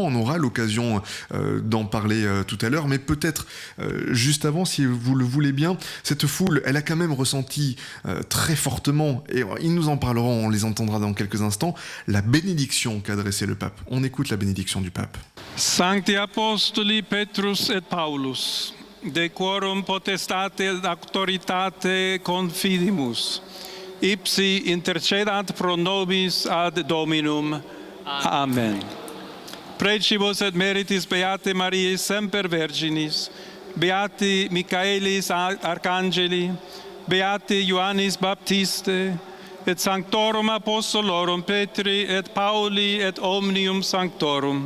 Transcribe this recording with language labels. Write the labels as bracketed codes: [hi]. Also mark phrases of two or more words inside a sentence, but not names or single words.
[fr] On aura l'occasion d'en parler tout à l'heure, mais peut-être juste avant, si vous le voulez bien, cette foule, elle a quand même ressenti très fortement, et ils nous en parleront, on les entendra dans quelques instants, la bénédiction qu'a adressée le pape. On écoute la bénédiction du pape. [la] Sancti Apostoli Petrus et Paulus, de quorum potestate et auctoritate confidimus, ipsi intercedant pro nobis ad Dominum. Amen. Precibus et meritis Beate Mariae semper Virginis, Beati Michaelis Arcangeli, Beati Ioannis Baptiste, et sanctorum apostolorum Petri et Pauli et omnium sanctorum.